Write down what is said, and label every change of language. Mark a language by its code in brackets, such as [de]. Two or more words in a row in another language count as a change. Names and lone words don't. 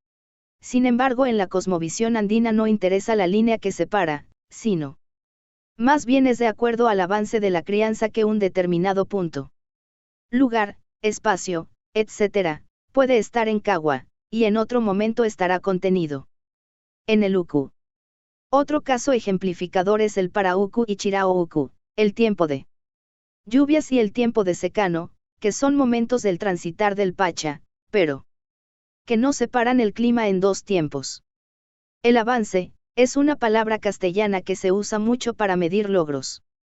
[es] Sin embargo, en la cosmovisión andina no interesa la línea que separa, sino más bien es de acuerdo al avance de la crianza que un determinado punto, lugar, espacio, etc., puede estar en kawa, y en otro momento estará contenido en el uku. Otro caso ejemplificador es el para-uku y chirao-uku, el tiempo de lluvias y el tiempo de secano, que son momentos del transitar del pacha, pero que no separan el clima en dos tiempos. El avance, es una palabra castellana que se usa mucho para medir logros.